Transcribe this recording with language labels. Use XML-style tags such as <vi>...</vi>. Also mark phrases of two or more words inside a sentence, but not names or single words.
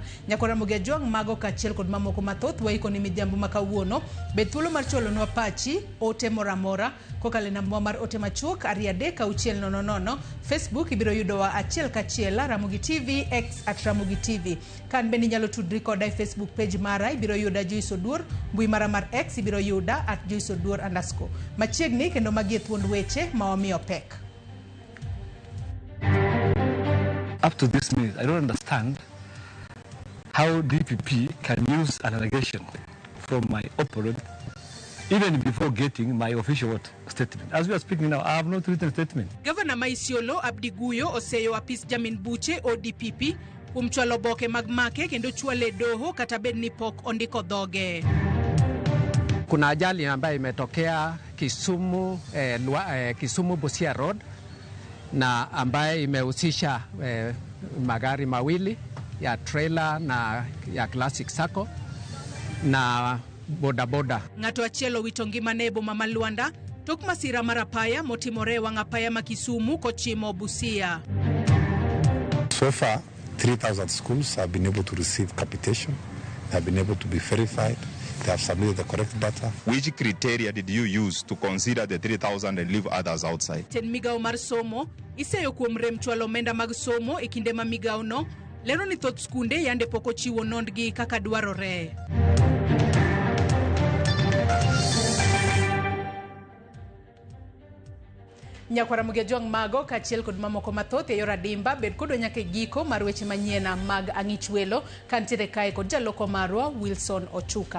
<luo>Nyakora Mugia Jwango mago kachiel kod mamoko mathoth waikoni midhiambo makawuono bet thuolo mar cholonwa pachi ote moramora kokale namba mar ote machuok 33000 Facebook ibiro yudowa achiel kachiel Ramogi TV X @Ramogi TV kan bende nyalo tudri koda e Facebook page mara ibiro yuda Joyce Oduor mbui mara mar X ibiro yuda @JoyceOduor_ machiegni kendo magie thuond weche mawamiyo pek.</luo> <en>Up to this minute, I don't understand how DPP can use an allegation from my opponent even before getting my official statement. As we are speaking now, I have not written a statement.</en> <luo>Governor Maisiolo Abdi Guyo oseyo apis Jamin Buche ODPP chwalo boke mag make kendo chwale doho kata bed ni pok ondiko dhoge.</luo> <sw>Kuna ajali ambayo imetokea Kisumu, Kisumu Busia Road na ambayo imehusisha magari mawili ya trailer na ya Classic Sacco na bodaboda.</sw> <luo>Ng'ato achielo wito ngimane e boma ma Luanda tok masira mar apaya motimore wang' apaya ma Kisumu kochimo Busia.</luo> <en>So far, 3,000 schools have been able to receive capitation, have been able to be verified. They have submitted the correct data. Which criteria did you use to consider the 3,000 and leave others outside?</en> <luo>Ten migawo mar somo iseyo kuom rem chwalo omenda mag somo e kinde ma migawo no lero ni thoth skunde yande poko chiwo nondgi kaka dwarore. Nyakora Mugia Jwango mago kachiel kod mamoko mathoth e yor adimba bed kodo nyaka giko mar weche manyiena mag ang'ich welo kantiere kae kod jaloko marwa Wilson Ochuka.</luo>